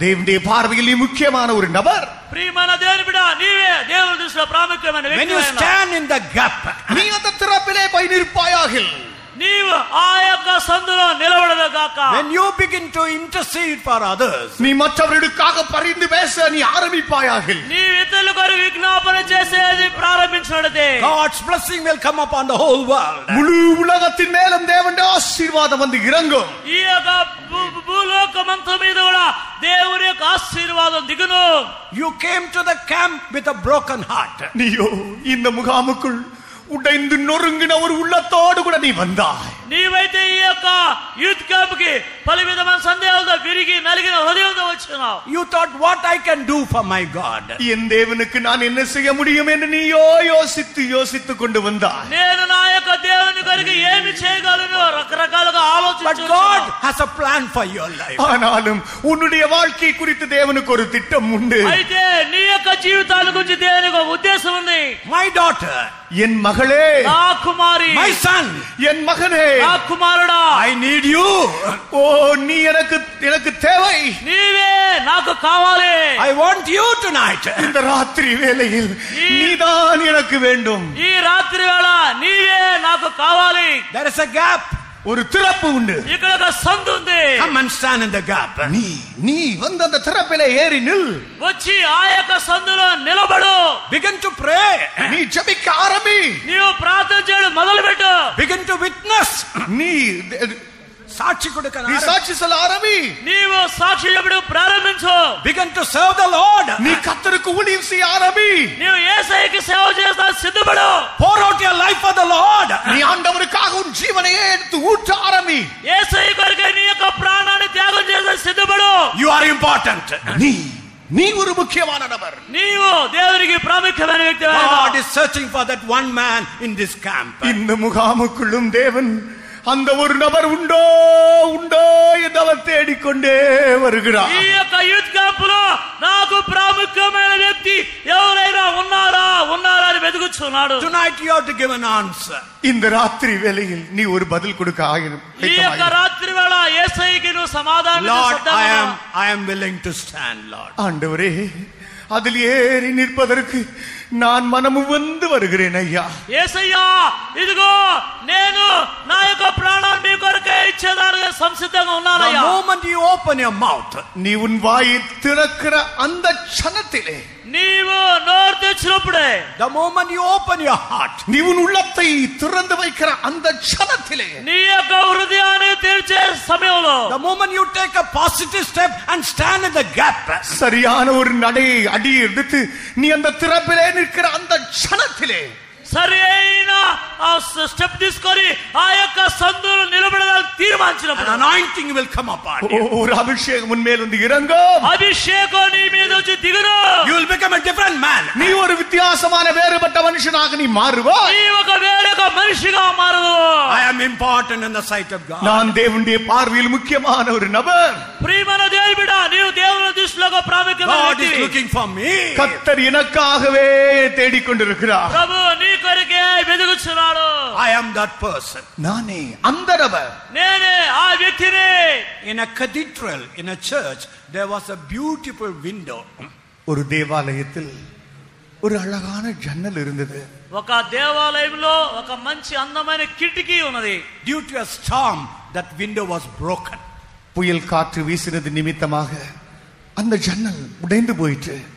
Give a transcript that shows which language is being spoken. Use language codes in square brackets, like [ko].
[ta] தேவனுடைய பார்வையில் நீ முக்கியமான ஒரு நபர். [te] ప్రియమైన దేవుని బిడ్డ, నీవే దేవుని దృష్టిలో ప్రాముఖ్యమైన [en] When you [te] వ్యక్తివై ఉన్నావు. [en] stand in the gap, [ta] நீ அந்த திறப்பிலே போய் நிற்பாயாகில், [te] నీవు ఆ యొక్క సందులో నిలబడగాక. [en] when you begin to intercede for others, [ta] நீ மற்றவர்களுக்காக பரிந்து பேச நீ ஆரம்பிப்பாயாகில், [te] నీ ఇతరుల కొరకు విజ్ఞాపన చేసేది ప్రారంభించినట్లయితే [en] God's blessing will come upon the whole world. [ta] முழு உலகத்தின் மேலும் தேவனுடைய ஆசீர்வாதம் வந்து இறங்கும். [te] ఈ యొక్క భూలోకమంతా మీద కూడా దేవుని యొక్క ఆశీర్వాదం దిగును. [en] You came to the camp with a broken heart. [ta] நீயோ இந்த முகாமுக்குள் உடைந்து நொறுங்கின ஒரு உள்ளத்தோடு கூட நீ வந்தாய். [te] నీవైతే ఈ యొక్క యూత్ క్యాంప్ కి పలు విధమైన సందేహాలతో విరిగి నలిగిన హృదయంతో వచ్చినావు. [en] You thought, what I can do for my God? [ta] என் தேவனுக்கு நான் என்ன செய்ய முடியும் என்று நீயோ யோசித்து கொண்டு வந்தாய். [te] నేను నా యొక్క దేవుని కొరకు ఏమి చేయగలను రకరకాలుగా [en] But [te] ఆలోచించాను. [en] God has a plan for your life. [ta] ஆனாலும் உன்னுடைய வாழ்க்கை குறித்து தேவனுக்கு ஒரு திட்டம் உண்டு. [te] అయితే నీ యొక్క జీవితాల గురించి దేవునికి ఒక ఉద్దేశం ఉంది. [en] My daughter, [ta] என் மகளே, [te] నా కుమారి, [en] my son, [ta] என் மகனே, [te] నా కుమారుడా, [en] I need you. [ta] ஓ நீ எனக்கு தேவை. [te] నీవే నాకు కావాలి. [en] I want you tonight. [ta] இந்த ராத்திரி வேளையில் நீதான் எனக்கு வேண்டும். [te] ఈ రాత్రి వేళ నీవే నాకు కావాలి. [en] There is a gap. [ta] ஒரு திறப்பு உண்டு. [te] ఇక్కడ ఒక సందు ఉంది. [en] Come and stand in the gap. [ta] நீ வந்து அந்த திறப்பிலே ஏறி நில். [te] వచ్చి ఆ యొక్క సందులో నిలబడు. [en] Begin to pray. [ta] நீ ஜெபிக்க ஆரம்பி. [te] నీవు ప్రార్థన చేయడం మొదలుపెట్టు. [en] Begin to witness. [ta] நீ [te] సాక్షి కొడుక [ta] நீ சாட்சி சொல்ல ஆரம்பி. [te] నీవు సాక్షి చెప్పడం ప్రారంభించు. [en] begin to serve the Lord. [ta] நீ கர்த்தருக்கு ஊழியம் செய்ய ஆரம்பி. [te] నీవు యేసయ్యకి సేవ చేస్తా సిద్ధపడు. [en] pour out your life for the Lord. [ta] நீ ஆண்டவருக்காக உன் ஜீவனையே எடுத்து ஊற்ற ஆரம்பி. [te] యేసయ్య కొరకై నీ యొక్క ప్రాణాన్ని త్యాగం చేస్తా సిద్ధపడు. [en] you are important. [ta] நீ ஒரு முக்கியமான நபர். [te] నీవు దేవునికి ప్రాముఖ్యమైన వ్యక్తివి. [en] God is searching for that one man in this camp. [ta] இந்த முகாமுக்குள்ளும் தேவன் அந்த ஒரு நபர் உண்டோ என்று அவர் தேடிக்கொண்டே வருகிறார். [te] ఈ యొక్క యూత్ క్యాంపులో నాకు ప్రాముఖ్యమైన వ్యక్తి ఎవరైనా ఉన్నారా అని వెతుకుతున్నాడు. [en] tonight you have to give an answer. [ta] இந்த ராத்திரி வேளையில் நீ ஒரு பதில் கொடுக்க ஆயிரம். [te] ఈ యొక్క రాత్రి వేళ యేసయ్యకి నువ్వు సమాధానం [en] Lord, I am willing to stand, Lord. [ta] ஆண்டவரே, அதில் ஏறி நிற்பதற்கு நான் மனமு வந்து வருகிறேன் ஐயா. [te] యేసయ్యా, ఇదిగో నేను నా యొక్క ప్రాణాన్ని మీ కొరకే ఇచ్చేదానికి సంసిద్ధంగా ఉన్నానయ్యా. [en] the moment you open your mouth, [ta] நீ உன் வாயை திறக்கிற அந்த க்ஷணத்திலே, [te] నీవు నోరు తెచ్చినప్పుడే, [en] the moment you open your heart, [ta] நீ உன் உள்ளத்தை திறந்து வைக்கிற அந்த க்ஷணத்திலே, [te] నీ యొక్క హృదయాన్ని తెరిచే సమయంలో, [en] the moment you take a positive step and stand in the gap, [ta] சரியான ஒரு நடையை அடியை எடுத்து நீ அந்த திறப்பிலே நிற்கிற அந்த க்ஷணத்திலே, [te] సరి అయిన ఆ స్టెప్ తీసుకొని ఆ యొక్క సందులో నిలబడడానికి తీర్మానించినప్పుడు [en] anointing will come upon you. [ta] ஒரு அபிஷேகம் உன்மேல் வந்து இறங்கும். [te] అభిషేకం నీ మీద వచ్చి దిగును. [en] You will become a different man. [ta] நீ ஒரு வித்தியாசமான வேறுபட்ட மனுஷனாக நீ மாறுவாய். [te] నీ ఒక వేరొక మనిషిగా మారదు. [en] I am important in the sight of God. [ta] நான் தேவனுடைய பார்வையில் முக்கியமான ஒரு நபர். [te] ప్రియమైన దేవుని బిడ్డ, నీవు దేవుని దృష్టిలో ఒక ప్రాముఖ్యమైన [en] God is [te] వ్యక్తివి. [en] looking for me. [ta] கர்த்தர் எனக்காகவே தேடிக்கொண்டிருக்கிறார். [te] ప్రభు నీ కొరకే వెతుకుచున్నాడు. [en] I am that person. [ta] நானே அந்த நபர். [te] నేనే ఆ వ్యక్తిని. [en] In a cathedral, in a church, there was a beautiful window. [ta] ஒரு தேவாலயத்தில் ஒரு அழகான ஜன்னல் இருந்தது. [te] ఒక దేవాలయంలో ఒక మంచి అందమైన కిటికీ ఉన్నది. [en] Due to a storm, that window was broken. [ta] புயல் காற்று வீசினது நிமித்தமாக அந்த ஜன்னல் உடைந்து போயிற்று.